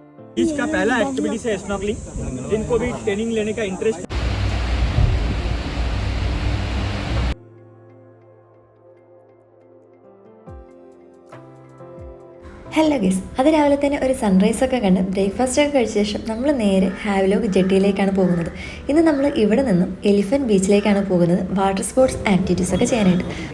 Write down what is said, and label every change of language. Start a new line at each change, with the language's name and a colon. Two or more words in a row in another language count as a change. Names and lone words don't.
Hindi: बीच का पहला एक्टिविटी है स्नॉर्कलिंग। जिनको भी ट्रेनिंग लेने का इंटरेस्ट
English: hello guys,
Malayalam: അത് രാവിലെ തന്നെ ഒരു സൺറൈസൊക്കെ കണ്ട് ബ്രേക്ക്ഫാസ്റ്റൊക്കെ കഴിച്ച ശേഷം നമ്മൾ നേരെ ഹാവ്ലോക്ക് ജെട്ടിയിലേക്കാണ് പോകുന്നത്. ഇന്ന് നമ്മൾ ഇവിടെ നിന്നും എലിഫൻറ്റ് ബീച്ചിലേക്കാണ് പോകുന്നത്
English: water sports
Malayalam: ആക്ടിവിറ്റീസൊക്കെ ചെയ്യാനായിട്ട്.